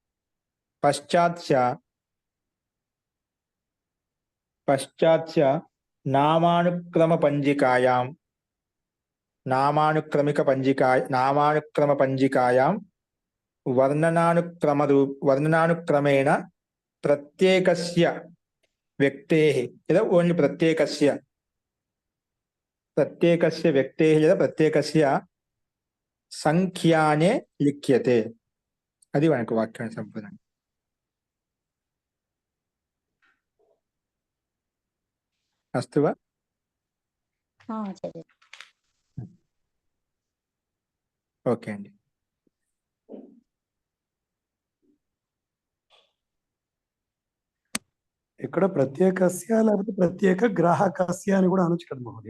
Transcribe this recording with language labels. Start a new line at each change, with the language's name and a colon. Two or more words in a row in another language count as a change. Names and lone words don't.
Sanskrit: पश्चात् नामानुक्रम पंजिकायां वर्णनानुक्रमेण प्रत्येकस्य व्यक्तेः यदा ओन्ली प्रत्येकस्य व्यक्तेः यदा प्रत्येकस्य संख्याने लिख्यते.
Telugu: అది మనకు వాక్యం సంపూర్ణం.
Sanskrit: అస్తు వా?
Telugu: ఓకే అండి. ఇక్కడ ప్రత్యేకస్య లేకపోతే
Sanskrit: ప్రత్యేక గ్రాహకస్య
Telugu: అని కూడా అనొచ్చు కదా మహోదయ?